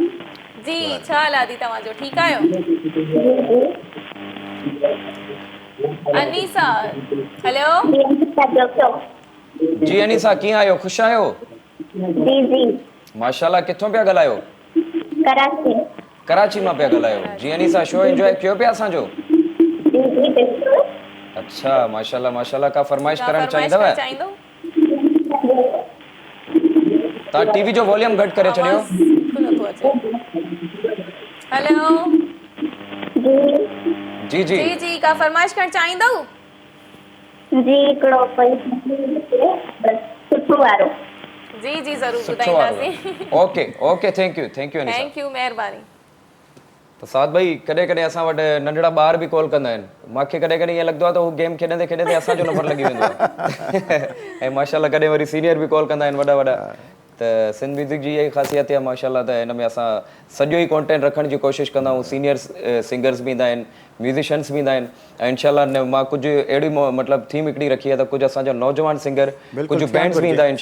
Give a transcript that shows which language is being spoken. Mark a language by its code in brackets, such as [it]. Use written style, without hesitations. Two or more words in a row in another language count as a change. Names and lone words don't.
[sd] जी छा हाल आहे दी तव्हांजो ठीकु आहियो अनीसा हेलो जी अनीसा कीअं आहियो ख़ुशि आहियो जी जी माशाल्लाह किथां पिया ॻाल्हायो कराची कराची मां पिया ॻाल्हायो जी अनीसा शो इंजॉय कयो पिया असांजो जी जी बिल्कुल अच्छा माशाल्लाह माशाल्लाह का फरमाइश करणु फरमाइश चाहींदव करणु चाहींदो तव्हां टीवी जो वॉल्यूम घटि करे छॾियो आवाज़ बिल्कुल नथो अचे हेलो जी जी जी जी का फरमाइश करणु चाहींदव जी हिकिड़ो कोई सुठो वारो जी जी ज़रूरु सुठो वारो ॿुधाईंदासीं ओके ओके थैंक यू अनीसा थैंक यू महिरबानी त साद भाई कॾहिं कॾहिं असां वटि नंढड़ा ॿार बि कॉल कंदा आहिनि मूंखे कॾहिं कॾहिं ईअं लॻंदो आहे त हू गेम खेॾंदे खेॾंदे असांजो नंबर लॻी वेंदो आहे ऐं माशाल्लाह कॾहिं वरी सीनियर बि कॉल कंदा आहिनि वॾा वॾा त सिंध म्यूज़िक जी इहा ई ख़ासियत आहे माशाल्लाह त हिन में असां सॼो ई कॉन्टेंट रखण जी कोशिशि कंदा आहियूं सीनियर सिंगर्स बि ईंदा आहिनि म्यूज़िशियंस बि ईंदा आहिनि ऐं इनशाला मां कुझु अहिड़ी मतिलबु थीम हिकिड़ी रखी आहे त कुझु असांजा नौजवान सिंगर कुझु बैंड्स बि ईंदा आहिनि